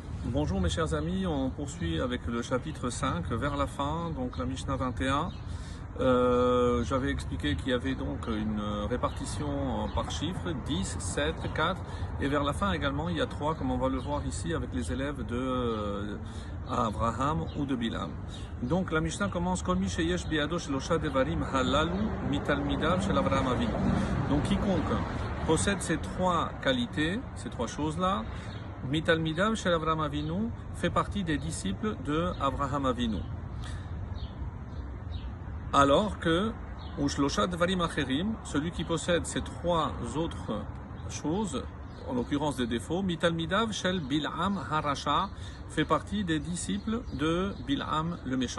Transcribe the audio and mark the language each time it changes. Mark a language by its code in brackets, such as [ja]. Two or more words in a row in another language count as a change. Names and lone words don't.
[fr] Bonjour mes chers amis, on poursuit avec le chapitre 5 vers la fin, donc la Mishnah 21. J'avais expliqué qu'il y avait donc une répartition par chiffres, 10, 7, 4, et vers la fin également il y a 3, comme on va le voir ici avec les élèves de Abraham ou de Bilam. Donc la Mishnah commence [he] כל מי שיש בידו שלשה דברים הללו מתלמידיו של אברהם אבינו. [fr] Donc quiconque possède ces 3 qualités, ces 3 choses-là, [he] מתלמידיו של אברהם אבינו [fr] fait partie des disciples de Avraham Avinu. Alors que [he] ושלשה דברים אחרים, [fr] celui qui possède ces 3 autres choses, en l'occurrence des défauts, [he] מתלמידיו של בלעם הרשע [fr] fait partie des disciples de Bil'am le méchant.